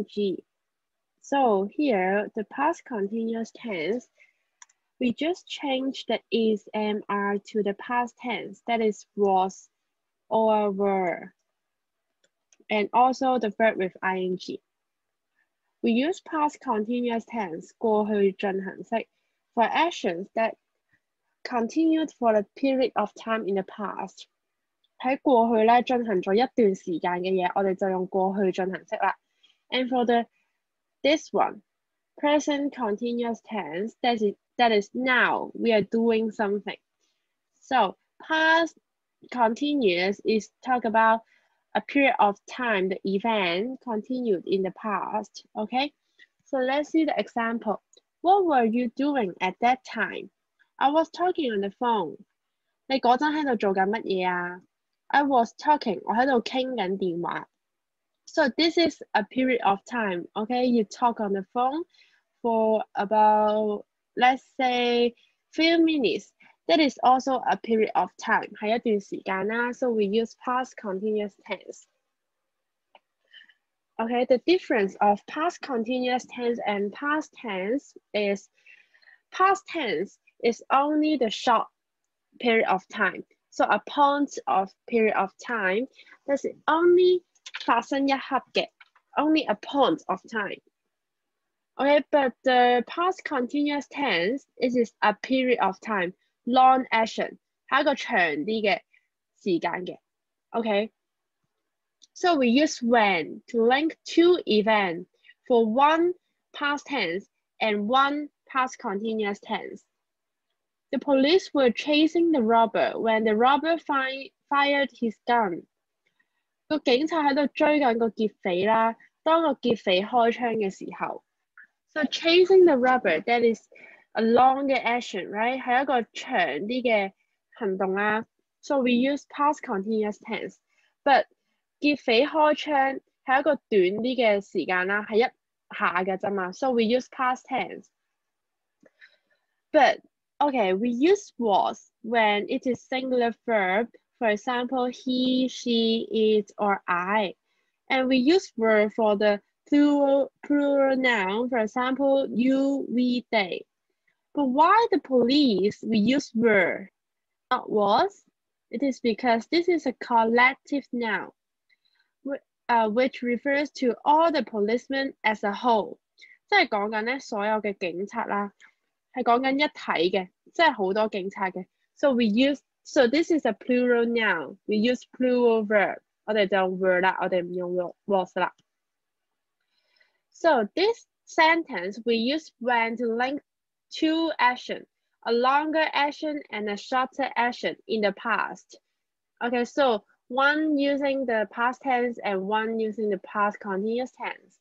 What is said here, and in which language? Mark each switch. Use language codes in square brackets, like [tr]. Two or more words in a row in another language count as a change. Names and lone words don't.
[en] So here, the past continuous tense, we just changed the is and are to the past tense, that is was or were, and also the verb with ing. We use past continuous tense [yue] 過去進行式 [en] for actions that continued for a period of time in the past. [yue] 喺過去咧進行咗一段時間嘅嘢，我哋就用過去進行式啦。 [en] And for this one, present continuous tense, that is now we are doing something. So past continuous is talk about a period of time the event continued in the past, okay? So let's see the example. What were you doing at that time? I was talking on the phone. [yue] 你嗰陣喺度做緊乜嘢啊？ [en] I was talking, [yue] 我喺度傾緊電話。 [en] So this is a period of time, okay? You talk on the phone for about, let's say, few minutes. That is also a period of time, [yue] 係一段時間啦。 [en] So we use past continuous tense. Okay, the difference of past continuous tense and past tense is past tense is only the short period of time. So a point of period of time, that's only [yue] 發生一刻嘅 [en] only a point of time. Okay, but the past continuous tense, it is a period of time, long action, [yue] 係一個長啲嘅時間嘅 okay? [en] So we use when to link two events for one past tense and one past continuous tense. The police were chasing the robber when the robber fired his gun. [yue] 個警察喺度追緊個劫匪啦，當個劫匪開槍嘅時候。 [en] So chasing the robber, that is a longer action, right? [yue] 係一個長啲嘅行動啦。 [en] So we use past continuous tense. [yue] But 劫匪開槍係一個短啲嘅時間啦，係一下嘅啫嘛。 [en] So we use past tense. But, okay, we use was when it is singular verb. For example, he, she, it, or I. And we use were for the plural noun. For example, you, we, they. But why the police, we use were, not was? It is because this is a collective noun, which refers to all the policemen as a whole. [yue] 即係講緊咧所有嘅警察啦，係講緊一體嘅，即係好多警察嘅。 [en] So this is a plural noun. We use plural verb. [yue] 我哋就用 were 啦，我哋唔用 was 啦。 [en] So this sentence, we use when to link two actions, a longer action and a shorter action in the past. Okay, so one using the past tense and one using the past continuous tense.